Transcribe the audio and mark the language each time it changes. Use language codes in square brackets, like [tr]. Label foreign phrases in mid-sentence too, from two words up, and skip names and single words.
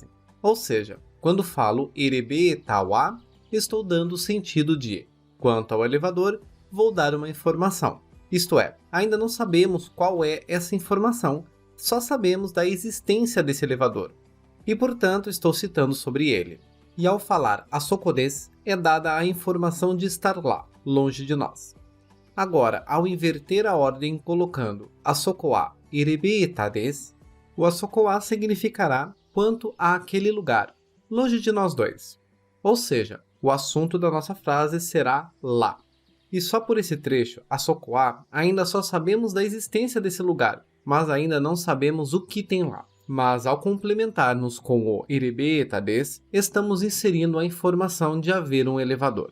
[pt] Ou seja, quando falo [ja] エレベーターは, [pt] estou dando o sentido de quanto ao elevador, vou dar uma informação. Isto é, ainda não sabemos qual é essa informação, só sabemos da existência desse elevador. E, portanto, estou citando sobre ele. E ao falar [ja] あそこです, [pt] é dada a informação de estar lá, longe de nós. Agora, ao inverter a ordem colocando [ja] あそこはエレベーターです, [pt] o [ja] あそこは [pt] significará quanto àquele lugar, longe de nós dois. Ou seja, o assunto da nossa frase será lá. E só por esse trecho, [ja] あそこは, [pt] ainda só sabemos da existência desse lugar, mas ainda não sabemos o que tem lá. Mas ao complementarmos com o [ja] エレベーターです, [pt] estamos inserindo a informação de haver um elevador.